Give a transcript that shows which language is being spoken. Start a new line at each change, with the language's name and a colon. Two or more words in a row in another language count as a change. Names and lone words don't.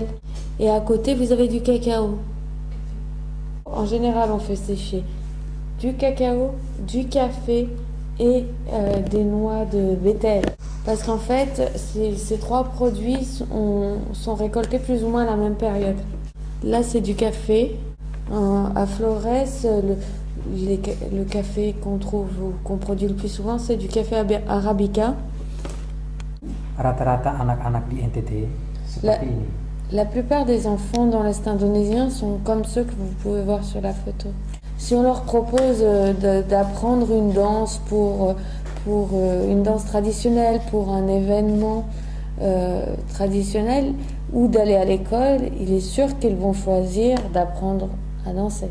French: Et à côté vous avez du cacao. En général on fait sécher du cacao, du café et des noix de bétel. Parce qu'en fait ces trois produits sont récoltés plus ou moins à la même période. Là c'est du café. À Flores, le café qu'on produit le plus souvent, c'est du café arabica.
Indonesian: Rata-rata anak-anak di NTT seperti ini.
French: La plupart des enfants dans l'Est indonésien sont comme ceux que vous pouvez voir sur la photo. Si on leur propose d'apprendre une danse pour une danse traditionnelle, pour un événement traditionnel, ou d'aller à l'école, il est sûr qu'ils vont choisir d'apprendre à danser.